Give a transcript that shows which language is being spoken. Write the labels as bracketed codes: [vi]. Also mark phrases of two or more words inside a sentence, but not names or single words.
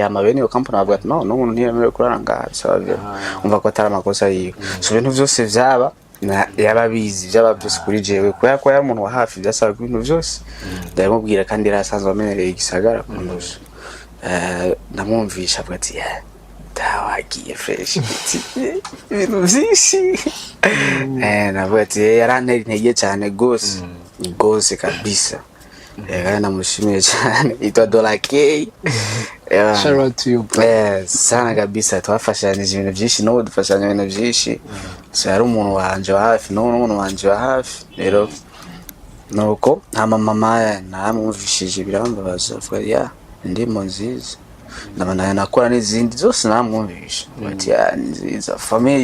[rn] amabeni yo kampuni avuga ati no n'umuntu ntiyemerewe kurara ngaha bisaba umva ko atari amakosa yiwe so ibintu byose vyaba yababizi byaba byose kuri jewe ko ya muntu wa hafi byasaba ibintu byose ndamubwira kandi rasanzwe amenyereye igisagara kundusha ndamwumvisha avuga ati tawagiye fresh ibintu byinshi navuga ati yarantera intege cyane gose kabisa namushimiye cyane itwa $K [en] shout out to you [sw] sana kabisa [rn] twafashanije ibintu byinshi no dufashanya ibintu byinshi so yari umuntu wanje wa hafi n'umuntu wanje wa hafi rero nuko mama namwumvishije birambabaza avuga ndimo nziza ndabana nakora n'izindi zose namwumvisha bati nziza family